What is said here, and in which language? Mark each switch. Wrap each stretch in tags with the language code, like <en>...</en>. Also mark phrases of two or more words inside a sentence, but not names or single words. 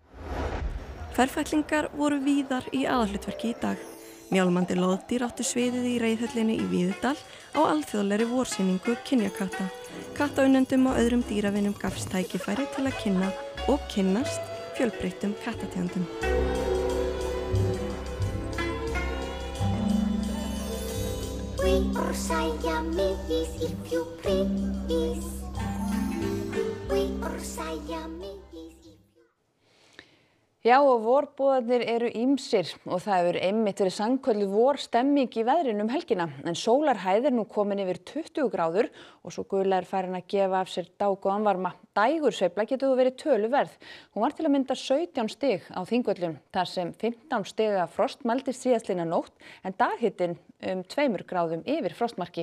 <is>Ferfætlingar voru víðar í aðalhlutverki í dag. Mjálmandi loðdýr áttu sviðið í reiðhöllinni í Víðidal á alþjóðlegri vorsýningu kynjakatta. Kattaunnendum og öðrum dýravinum gafst tækifæri til að kynna og kynnast fjölbreyttum kattategundum.</is> <en>We are Siamese if you please. We are Siamese.</en> <is>Já, og vorboðarnir eru ýmsir og það hefur einmitt verið sannkölluð vorstemming í veðrinu helgina. En sólarhæð nú komin yfir 20 gráður og svo gula farin að gefa af sér dágóðan varma. Dægursveifla getur þú verið töluverð. Hún var til að mynda 17 stig á Þingvöllum, þar sem 15 stiga frost mældist síðastliðna nótt en daghitinn 2 gráðum yfir frostmarki.</is>